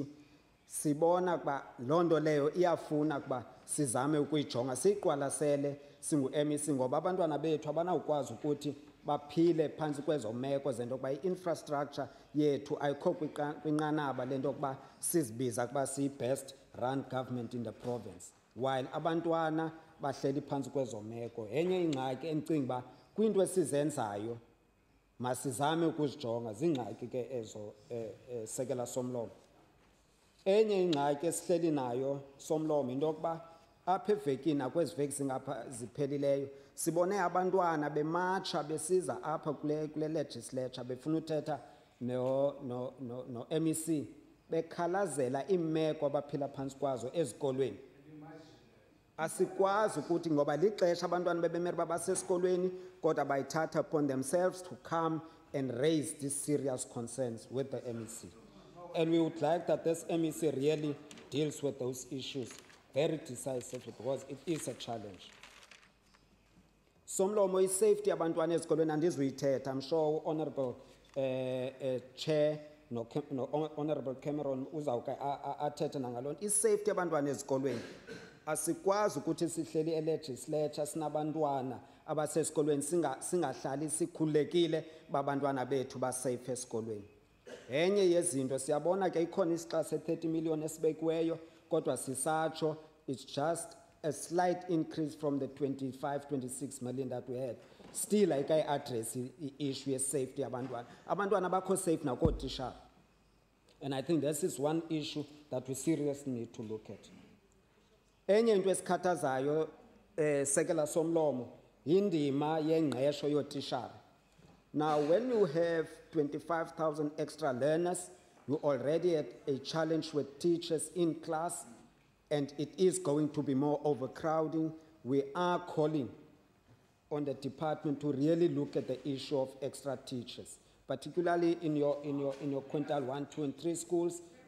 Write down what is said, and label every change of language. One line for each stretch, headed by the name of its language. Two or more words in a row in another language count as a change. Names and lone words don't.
Xhosa: Sibona ukuba loo nto leyo iyafuna ukuba sizame ukuyijonga siyiqwalasele singu-MEC ngoba abantwana bethu abanawukwazi ukuthi baphile phantsi kwezo meko zento yokuba i-infrastructure yethu ayikho kwinqanaba lento yokuba sizibiza ukuba siyi-
English: best run government in the province, while
Xhosa: abantwana bahleli phantsi kwezo meko. Enye ingxaki endicinga uba kwinto esizenzayo masizame ukuzijonga, zingxaki ke ezo Sekela Somlomo. Enye ingxaki esihleli nayo Somlomo into yokuba apha evekini nakwezi veki zingapha ziphelileyo sibone abantwana bematsha besiza apha kule legislature befuna uthetha no MEC bekhalazela imeko abaphila phantsi kwazo ezikolweni. Asikwazi ukuthi ngoba lixesha abantwana bebemere babasesikolweni kodwa bayithatha
English: upon themselves to come and raise these serious concerns with the MEC. And we would like that this MEC really deals with those issues very decisively because it is a challenge.
Xhosa: Somlomo
English: is safety
Xhosa: abantwana ezikolweni andizuyithetha.
English: I'm sure Honorable Chair no Honorable Cameron
Xhosa: uzawuke athethe nangalona.
English: Is safety
Xhosa: abantwana ezikolweni. Asikwazi ukuthi sihleli elegislature sinabantwana abasesikolweni singahlali sikhulekile babantwana bethu ba safe esikolweni. Enye yezinto siyabona ke ikhona isixa se30 million esibekiweyo kodwa sisatsho
English: it's just a slight increase from the 25-26 million that we had. Still like I address the issue of safety abantwana.
Xhosa: Abantwana bakho safe na kootitshala.
English: And I think this is one issue that we seriously need to look at.
Xhosa: Enye into esikhathazayo sekela somlomo indima yengqesho yootitshala.
English: Now when you have 25,000 extra learners, you already had a challenge with teachers in class and it is going to be more overcrowding. We are calling on the department to really look at the issue of extra teachers, particularly in your quintile 1, 2, and 3 schools.